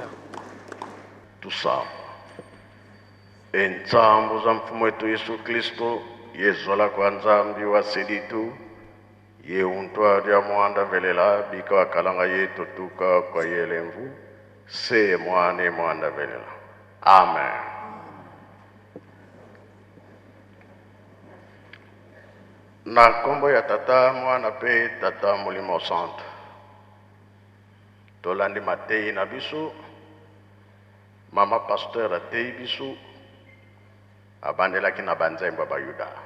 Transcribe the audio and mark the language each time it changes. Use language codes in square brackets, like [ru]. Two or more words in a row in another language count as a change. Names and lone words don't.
[kg] tusaba entsambu za mfumo wetu Yesu Kristo yezola kwa nzambi wa seditu ye untwa ya mwanda velela bika wakalanga yetu tuka kwa yelemvu se mwane mwanda velela. Amen. [ln] Na kombo ya tata mwana pe tata Molimo Santo tolandi matei na biso mama pasteur atei biso abandelaki na banzembo bayuda